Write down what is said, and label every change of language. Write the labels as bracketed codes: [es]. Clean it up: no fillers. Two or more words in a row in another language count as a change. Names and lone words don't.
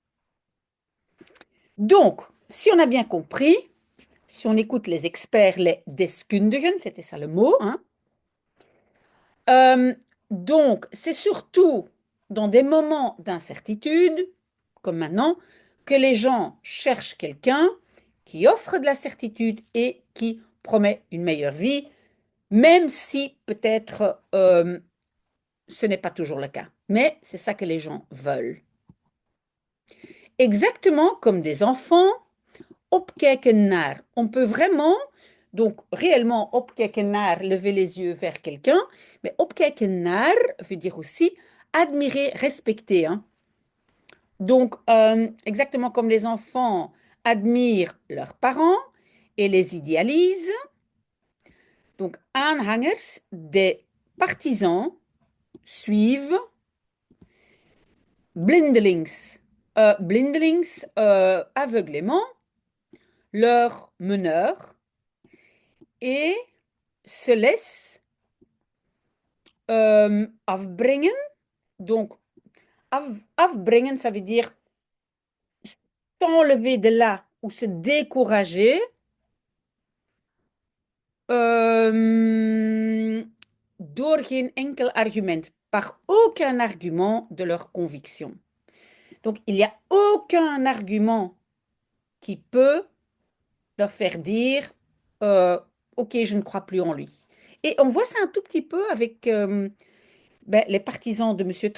[fr] Donc, si on a bien compris, si on écoute les experts, les deskundigen, c'était ça le mot, hein, donc c'est surtout dans des moments d'incertitude, comme maintenant, que les gens cherchent quelqu'un qui offre de la certitude et qui promet une meilleure vie, même si peut-être ce n'est pas toujours le cas. Mais c'est ça que les gens veulent. Exactement comme des enfants, [nl] opkijken naar. [fr] On peut vraiment, donc réellement, [nl] opkijken naar, [fr] lever les yeux vers quelqu'un, mais [nl] opkijken naar [fr] veut dire aussi admirer, respecter, hein. Donc, exactement comme les enfants admirent leurs parents et les idéalisent, donc aanhangers, des partisans, suivent blindelings, aveuglément, leur meneur et se laissent afbrengen. Donc, afbrengen, ça veut dire s'enlever de là ou se décourager [nl] door geen enkel argument, [fr] par aucun argument de leur conviction. Donc, il n'y a aucun argument qui peut leur faire dire ok, je ne crois plus en lui. Et on voit ça un tout petit peu avec Ben, les partisans de M.